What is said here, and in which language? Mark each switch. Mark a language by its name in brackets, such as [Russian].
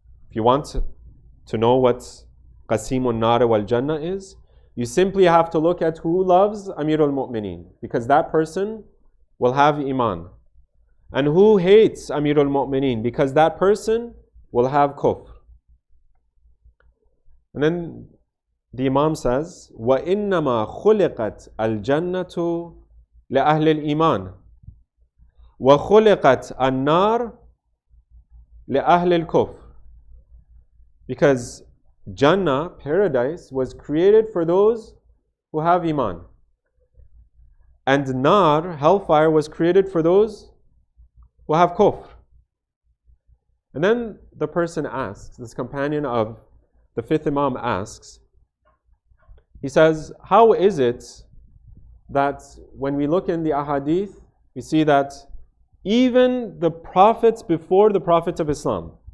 [English] If you want to know what Qasimun Nar wal Jannah is, you simply have to look at who loves Amirul Mu'mineen, because that person will have Iman. And who hates Amirul Mu'mineen, because that person will have kufr. And then the Imam says, [Arabic] وَإِنَّمَا خُلِقَتْ الْجَنَّةُ لِأَهْلِ الْإِيمَانِ وَخُلِقَتْ النَّارُ لِأَهْلِ الْكُفْرِ. [English] Because Jannah, paradise, was created for those who have Iman. And Nar, hellfire, was created for those who have kufr. And then the person asks, this companion of the fifth Imam asks, he says, how is it that when we look in the ahadith, we see that even the prophets before the prophets of Islam,